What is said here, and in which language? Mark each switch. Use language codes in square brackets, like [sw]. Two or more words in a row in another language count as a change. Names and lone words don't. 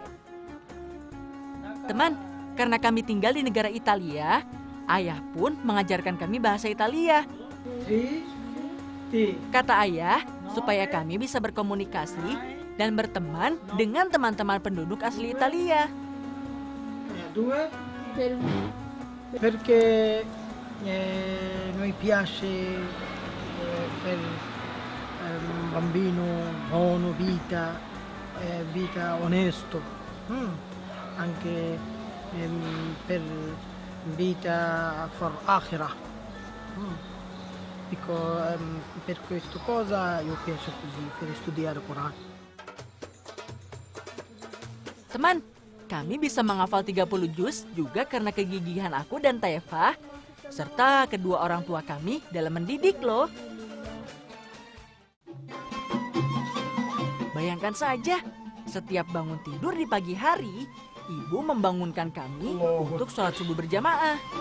[id] Teman, karena kami tinggal di negara Italia, ayah pun mengajarkan kami bahasa Italia. Kata ayah, supaya kami bisa berkomunikasi dan berteman dengan teman-teman penduduk asli Italia. [it] Perché noi piace per un bambino buono, vita onesto, anche per vita for akhirah. Dico, per questa cosa io piace così, per studiare Quran. [id] Teman, kami bisa menghafal 30 juz juga karena kegigihan aku dan Taifah, serta kedua orang tua kami dalam mendidik loh. Bayangkan saja, setiap bangun tidur di pagi hari, ibu membangunkan kami untuk sholat subuh berjamaah.